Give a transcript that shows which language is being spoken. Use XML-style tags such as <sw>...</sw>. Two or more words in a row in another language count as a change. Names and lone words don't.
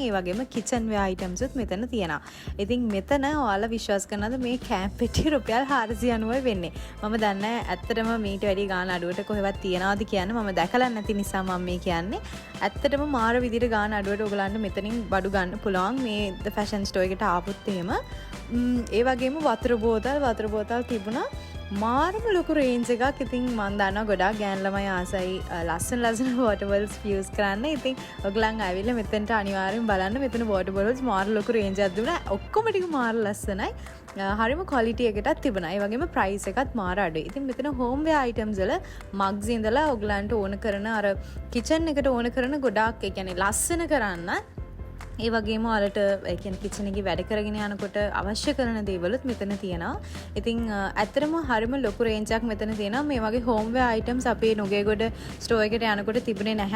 <si>ඒ වගේම</si> <en>kitchen ware items</en> <si>උත් මෙතන තියෙනවා. ඉතින් මෙතන ඔයාලා විශ්වාස කරනවද මේ කෑම් පෙට්ටිය රුපියල් 490යි වෙන්නේ. මම දන්නේ ඇත්තටම මීට වැඩි ගාණ අඩුවට කොහෙවත් තියනවාද කියන්නේ. මම දැකලා නැති නිසා මම මේ කියන්නේ. ඇත්තටම මාර විදිහට ගාණ අඩුවට ඔයගලන්ට මෙතනින් බඩු ගන්න පුළුවන් මේ</si> <en>the fashion store</en> <si>එකට ආපුත් එහෙම. ඒ වගේම වතුර බෝතල් තිබුණා. මාරම ලොකු රේන්ජ් එකක්. ඉතින් මම දන්නවා ගොඩාක් ගෑන් ළමයි ආසයි ලස්සන</si> <en>water bottles</en> <si>use කරන්න. ඉතින් ඔයගලන් ආවිල්ලා මෙතනට අනිවාර්යෙන් බලන්න. මෙතන</si> <en>water bottles</en> <si>මාර ලොකු රේන්ජ් එකක් දුන්නා. ඔක්කොම ටික මාර ලස්සනයි. හරිම quality එකටත් තිබුණා. ඒ වගේම price එකත් මාර අඩුයි. ඉතින් මෙතන</si> <en>home wear items</en> <si>වල mugs ඉඳලා ඔයගලන්ට ඕන කරන අර kitchen එකට ඕන කරන ගොඩාක් ඒ කියන්නේ ලස්සන කරන්න ඒ වගේම ඔයාලට ඒ කියන්නේ කිචන් එකේ වැඩ කරගෙන යනකොට අවශ්‍ය කරන දේවලුත් මෙතන තියෙනවා. ඉතින් ඇත්තටම හරිම ලොකු රේන්ජ් එකක් මෙතන තියෙනවා. මේ වගේ</si> <en>home wear items</en> <si>අපේ නුගේගොඩ ස්ටෝර් එකට යනකොට තිබුණේ නැහැ.</si>